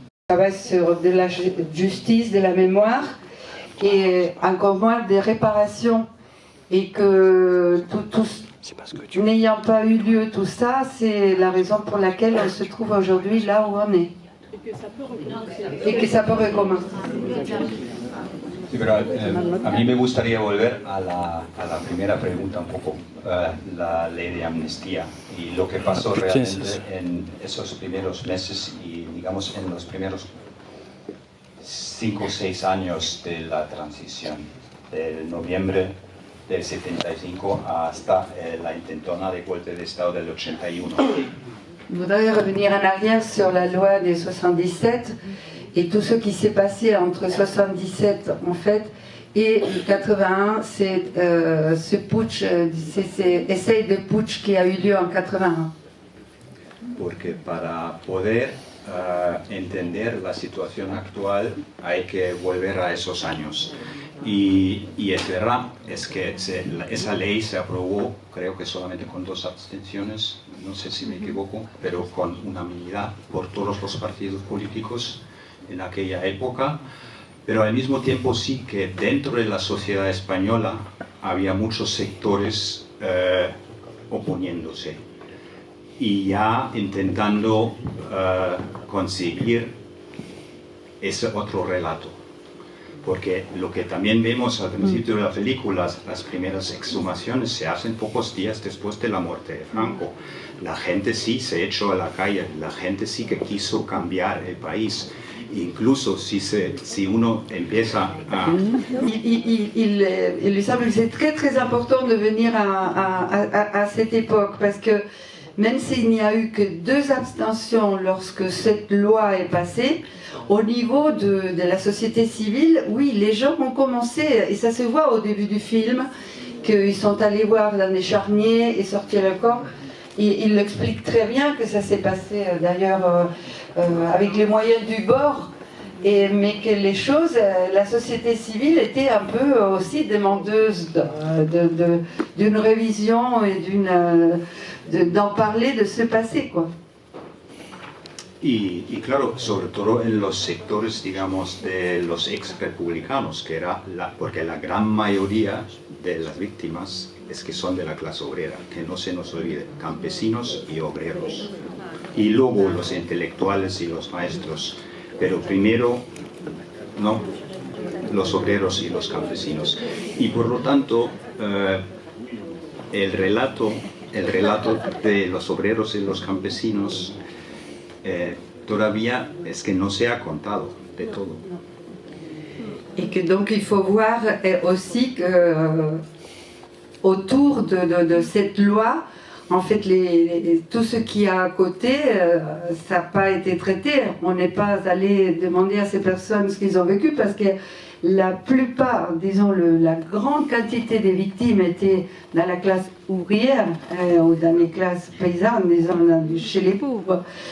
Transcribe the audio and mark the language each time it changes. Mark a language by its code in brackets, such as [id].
[fr] On travaille sur de la justice, de la mémoire, et encore moins des réparations, et que n'ayant pas eu lieu tout ça, c'est la raison pour laquelle on se trouve aujourd'hui là où on est, et que ça peut recommencer. [es] Sí, pero a mí me gustaría volver a la primera pregunta un poco, la ley de amnistía y lo que pasó realmente en esos primeros meses y digamos en los primeros 5 o 6 años de la transición, del noviembre del 75 hasta la intentona de golpe de Estado del 81. [fr] Je voudrais revenir en arrière sur la loi des 77 et tout ce qui s'est passé entre 77 en fait et 81, c'est ce putsch, cet essai de putsch qui a eu lieu en 81. [es] Porque para poder entender la situación actual hay que volver a esos años. Y es verdad, es que esa ley se aprobó, creo que solamente con 2 abstenciones, no sé si me equivoco, pero con unanimidad por todos los partidos políticos en aquella época, pero al mismo tiempo sí que dentro de la sociedad española había muchos sectores oponiéndose y ya intentando conseguir es otro relato. Porque lo que también vemos al principio de la película, las primeras exhumaciones se hacen pocos días después de la muerte de Franco. La gente sí se echó a la calle, la gente sí que quiso cambiar el país. Incluso si uno empieza a... [fr] Il lui semble que c'est très très important de venir à cette époque, parce que même s'il n'y a eu que 2 abstentions lorsque cette loi est passée, au niveau de la société civile, oui, les gens ont commencé, et ça se voit au début du film, qu'ils sont allés voir dans les charniers et sortir le corps. Il l'explique très bien que ça s'est passé d'ailleurs avec les moyens du bord, mais que les choses, la société civile était un peu aussi demandeuse d'une révision et d'en parler de ce passé, quoi. [es] Y claro, sobre todo en los sectores, digamos, de los ex-republicanos, que era porque la gran mayoría de las víctimas es que son de la clase obrera, que no se nos olvide, campesinos y obreros. Y luego los intelectuales y los maestros, pero primero, no, los obreros y los campesinos. Y por lo tanto, el relato de los obreros y los campesinos todavía es que no se ha contado de todo. [fr] Et que donc il faut voir aussi que autour de cette loi, en fait, tout ce qu'il y a à côté, ça n'a pas été traité. On n'est pas allé demander à ces personnes ce qu'ils ont vécu, parce que la plupart, disons, la grande quantité des victimes étaient dans la classe ouvrière ou dans les classes paysannes, disons, chez les pauvres.